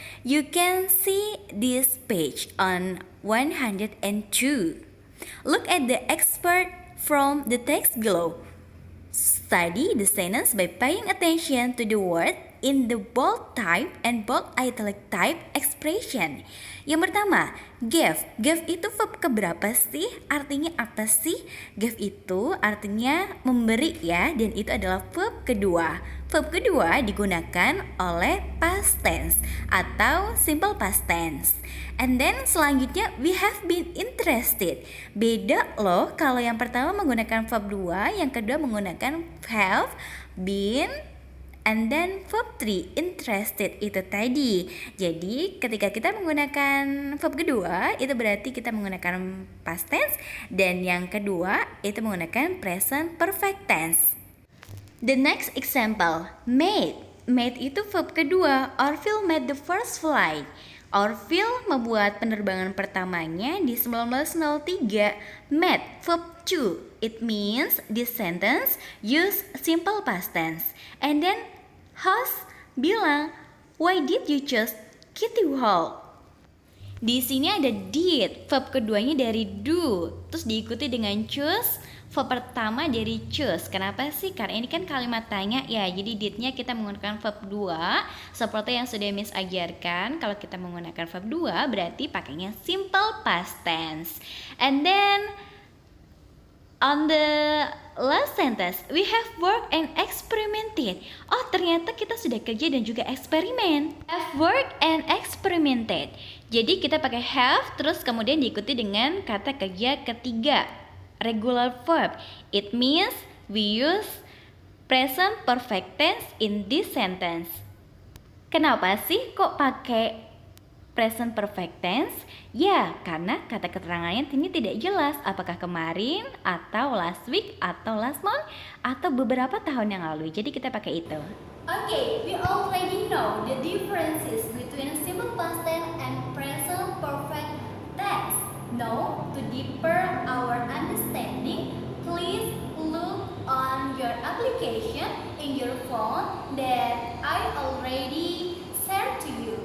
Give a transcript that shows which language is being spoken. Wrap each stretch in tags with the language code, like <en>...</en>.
<en>You can see this page on 102. Look at the expert from the text below. Study the sentence by paying attention to the word in the bold type and bold italic type expression.</en> <id>Yang pertama, gave. Gave itu verb keberapa sih? Artinya apa sih? Gave itu artinya memberi ya, dan itu adalah verb kedua. Verb kedua digunakan oleh past tense atau simple past tense.</id> <en>And then selanjutnya we have been interested.</en> <id>Beda loh kalau yang pertama menggunakan verb 2, yang kedua menggunakan have been, and then verb 3, interested itu tadi. Jadi ketika kita menggunakan verb kedua, itu berarti kita menggunakan past tense, dan yang kedua itu menggunakan present perfect tense.</id> <en>The next example, made.</en> <id>Made itu verb kedua.</id> <en>Orville made the first flight.</en> <id>Orville membuat penerbangan pertamanya di 1903.</id> <en>Made, verb 2. It means this sentence use simple past tense. And then host bilang, why did you choose Kitty Hawk?</en> <id>Di sini ada did, verb keduanya dari do, terus diikuti dengan choose, verb pertama dari choose. Kenapa sih? Karena ini kan kalimat tanya ya, jadi didnya kita menggunakan verb 2, seperti yang sudah Miss ajarkan. Kalau kita menggunakan verb 2 berarti pakainya simple past tense.</id> <en>And then on the last sentence, we have worked and experimented.</en> <id>Oh, ternyata kita sudah kerja dan juga eksperimen.</id> <en>Have worked and experimented.</en> <id>Jadi kita pakai have, terus kemudian diikuti dengan kata kerja ketiga, regular verb.</id> <en>It means we use present perfect tense in this sentence.</en> <id>Kenapa sih kok pakai present perfect tense? Ya, karena kata keterangannya ini tidak jelas apakah kemarin atau last week atau last month atau beberapa tahun yang lalu. Jadi kita pakai itu.</id> <en>Okay, we already know the differences between simple past tense and present perfect tense. Now, to deeper our understanding, please look on your application in your phone that I already shared to you.</en>